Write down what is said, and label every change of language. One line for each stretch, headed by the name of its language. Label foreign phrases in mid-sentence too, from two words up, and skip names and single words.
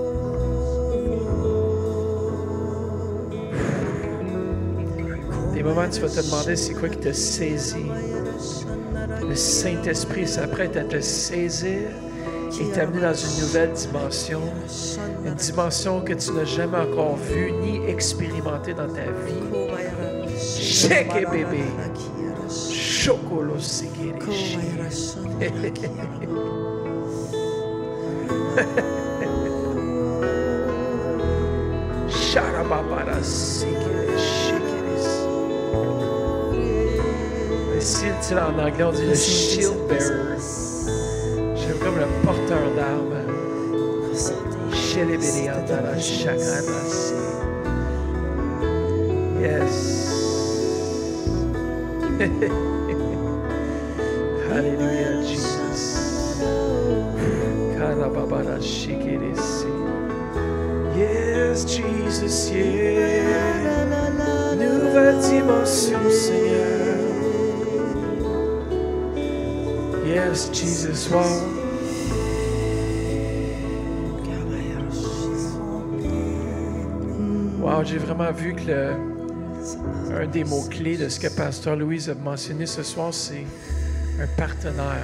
French: Des moments, tu vas te demander c'est quoi qui t'a saisi. Le Saint-Esprit s'apprête à te saisir et t'amener dans une nouvelle dimension. Une dimension que tu n'as jamais encore vue ni expérimentée dans ta vie. Shake bébé. Chocolo sikirishi. Sharababara sikiris. Ici, en anglais, on dit le
English: shield bearer.
French: J'aime comme le porteur d'armes. Shelebediandara shakarasi.
English: Yes. Hallelujah, Jesus. Karababara shikirisi. Yes, Jesus, yeah.
French: Nouvelle dimension, Seigneur.
English: Yes, Jesus, wow.
French: Wow, j'ai vraiment vu que un des mots-clés de ce que Pasteur Louise a mentionné ce soir, c'est un partenaire.